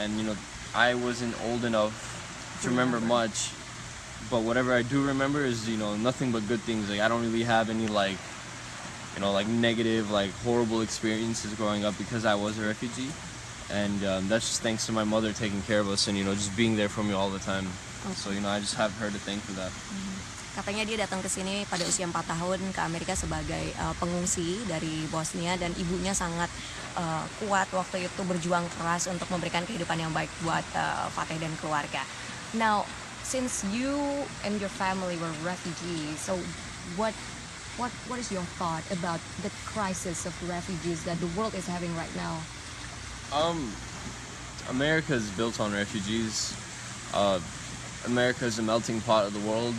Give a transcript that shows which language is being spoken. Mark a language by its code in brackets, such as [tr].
[en] And I wasn't old enough to remember much, but whatever I do remember is nothing but good things. Like, I don't really have any like negative, like horrible experiences growing up because I was a refugee, and that's just thanks to my mother taking care of us and just being there for me all the time. So I just have her to thank for that. [id] Katanya dia datang ke sini pada usia 4 tahun ke Amerika sebagai pengungsi dari Bosnia, dan ibunya sangat kuat waktu itu, berjuang keras untuk memberikan kehidupan yang baik buat Fatih dan keluarga. [en] Now, since you and your family were refugees, so what is your thought about the crisis of refugees that the world is having right now? America is built on refugees. America is a melting pot of the world.